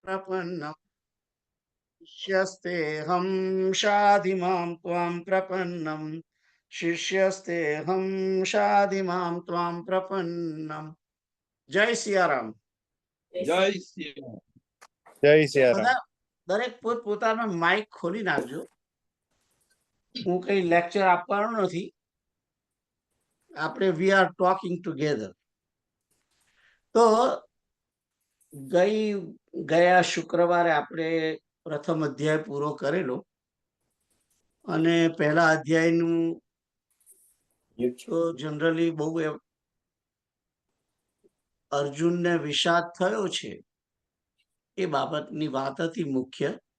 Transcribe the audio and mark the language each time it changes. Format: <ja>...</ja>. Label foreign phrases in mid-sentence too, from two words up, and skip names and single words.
<sa>प्रपन्नम् शिष्यस्तेऽहं शाधि मां त्वां प्रपन्नम् शिष्यस्तेऽहं शाधि मां त्वां प्रपन्नम्।</sa> <hi>जय सियाराम। जय श्री राम।</hi> <gu>જય સિયારામ. બધા દરેક પોતાનો માઇક ખોલી નાખજો. હું કઈ લેક્ચર આપવાનો નથી.</gu> <en>આપણે we are talking together.</en> <gu>તો ગયા શુક્રવારે આપણે પ્રથમ અધ્યાય પૂરો કરેલો અને પહેલા અધ્યાયનું તો જનરલી બહુ અર્જુનને વિષાદ થયો છે એ બાબતની વાત હતી મુખ્ય.</gu>